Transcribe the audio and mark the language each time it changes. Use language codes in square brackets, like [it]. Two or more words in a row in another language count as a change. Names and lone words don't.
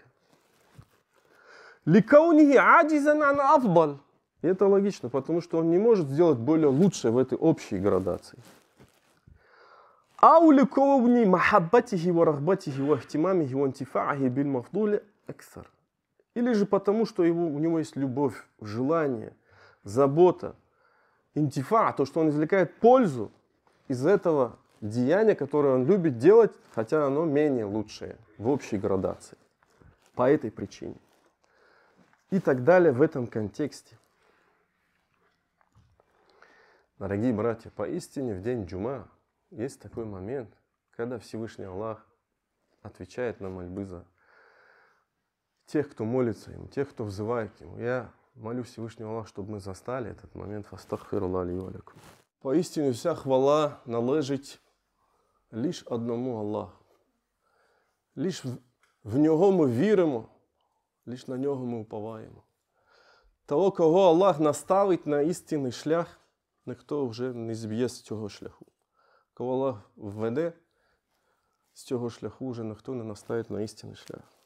[ar] لكونه عاجزا عن الأفضل. [ru] И это логично, потому что он не может сделать более лучшее в этой общей градации. [ar] أو لكون محبته ورغبته واهتمامه وانتفاعه بالمفضول أكثر. [ru] Или же потому, что у него есть любовь, желание, забота, интифа, то, что он извлекает пользу из этого деяния, которое он любит делать, хотя оно менее лучшее в общей градации. По этой причине. И так далее в этом контексте. Дорогие братья, поистине в день джума есть такой момент, когда Всевышний Аллах отвечает на мольбы за тех, кто молится Ему, тех, кто взывает к Ему. Я молю Всевышнего Аллаха, чтобы мы застали этот момент. [ar] فاستغفروا الله لي ولكم. [ru] Поистине вся хвала [uk] належить лише одному Аллаху. Лиш в Нього ми віримо, лиш на Нього ми уповаємо. Того, кого Аллах наставить на істинний шлях, ніхто вже не зб'є з цього шляху. Кого Аллах введе з цього шляху, вже ніхто не наставить на істинний шлях.